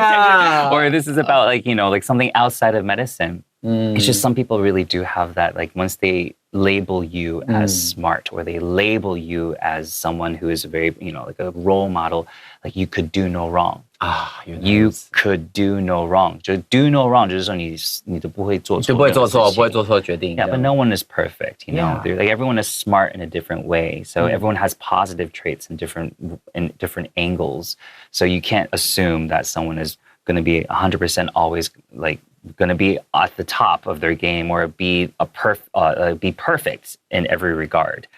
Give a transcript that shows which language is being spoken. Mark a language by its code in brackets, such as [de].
[en] Yeah. Or this is about like, you know, like something outside of medicine. It's just some people really do have that, like once they label you as smart or they label you as someone who is very, you know, like a role model, like you could do no wrong. You could do no wrong. [zh] 就 [en] do no wrong [zh] 就是说你都不会做错，就不会做错，不会做错决定。 [en] Yeah, but no one is perfect, you know. Like everyone is smart in a different way. So everyone has positive traits in different angles. So you can't assume that someone is going to be 100% always like going to be at the top of their game or be perfect in every regard.